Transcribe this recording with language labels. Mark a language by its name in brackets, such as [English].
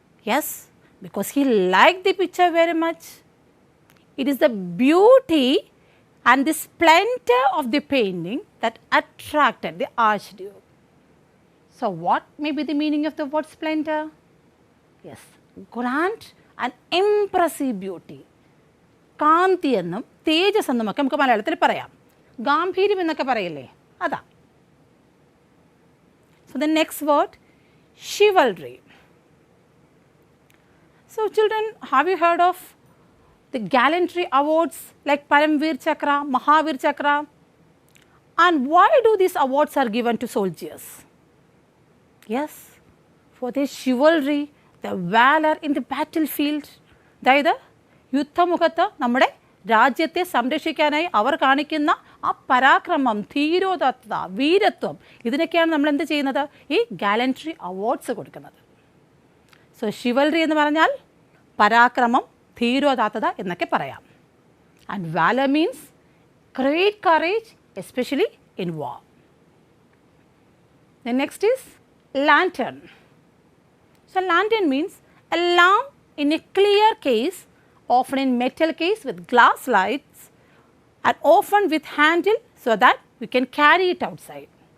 [English] Yes, because he liked the picture very much. It is the beauty and the splendor of the painting that attracted the Archduke. So, what may be the meaning of the word splendor? Yes, grand and impressive beauty. [Malayalam] കാന്തി എന്നും തേജസ് എന്നുമൊക്കെ നമുക്ക് മലയാളത്തിൽ പറയാം. ഗാംഭീര്യം എന്നൊക്കെ പറയില്ലേ, അതാ. [English] So, the next word, chivalry. So, children, have you heard of the gallantry awards like Paramveer Chakra, Mahavir Chakra? And why do these awards are given to soldiers? Yes, for their chivalry, their valor in the battlefield. [Malayalam] അതായത് യുദ്ധമുഖത്ത് നമ്മുടെ രാജ്യത്തെ സംരക്ഷിക്കാനായി അവർ കാണിക്കുന്ന ആ പരാക്രമം, ധീരോദത്ത, വീരത്വം, ഇതിനൊക്കെയാണ് നമ്മൾ എന്ത് ചെയ്യുന്നത്? ഈ ഗാലൻട്രി അവാർഡ്സ് കൊടുക്കുന്നത്. സോ ഷിവൽറി എന്ന് പറഞ്ഞാൽ പരാക്രമം, ധീരോദാത്തത എന്നൊക്കെ പറയാം. [English] And valour means great courage, especially in war. The next is lantern. So lantern means a lamp in a clear case, often in metal case with glass lights and often with handle so that we can carry it outside.